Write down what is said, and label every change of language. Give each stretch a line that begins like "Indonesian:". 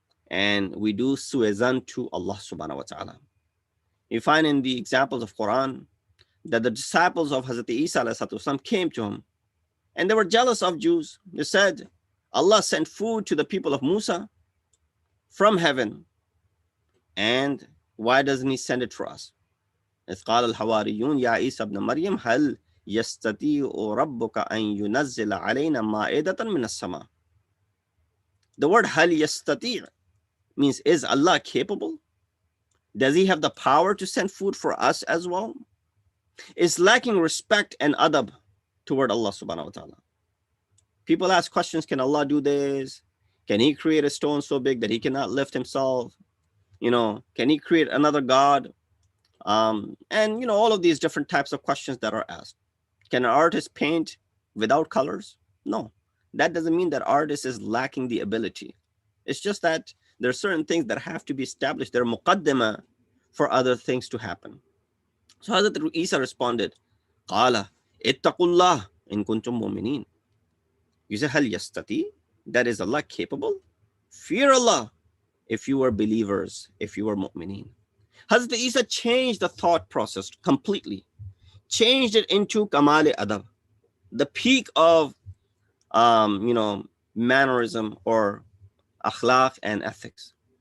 English: And we do su'ezan to Allah subhanahu wa ta'ala. You find in the examples of Quran that the disciples of Hazrat Isa ﷺ came to him and they were jealous of Jews. They said, Allah sent food to the people of Musa from heaven, and why doesn't He send it for us?
Arabic: إذ قال الحواريون يا عيسى ابن مريم هل يستطيع ربك أن ينزل علينا مائدة من السماء.
English: The word
Arabic: هل يستطيع
English: means, is Allah capable? Does He have the power to send food for us as well? It's lacking respect and adab toward Allah subhanahu wa ta'ala. People ask questions, can Allah do this? Can He create a stone so big that He cannot lift Himself? You know, can He create another God? And, you know, all of these different types of questions that are asked. Can an artist paint without colors? No. That doesn't mean that artist is lacking the ability. It's just that there are certain things that have to be established. They're muqaddima for other things to happen. So Hazrat Isa responded,
Arabic: قَالَ اتَّقُوا اللَّهَ إِن كُنْتُم مُؤْمِنِينَ.
English: You say,
Arabic: هَلْ يَسْتَطِيعُ?
English: That is Allah capable? Fear Allah if you are believers, if you are mu'mineen. Hazrat Isa changed the thought process completely. Changed it into kamal adab, the peak of you know, mannerism or akhlaq and ethics.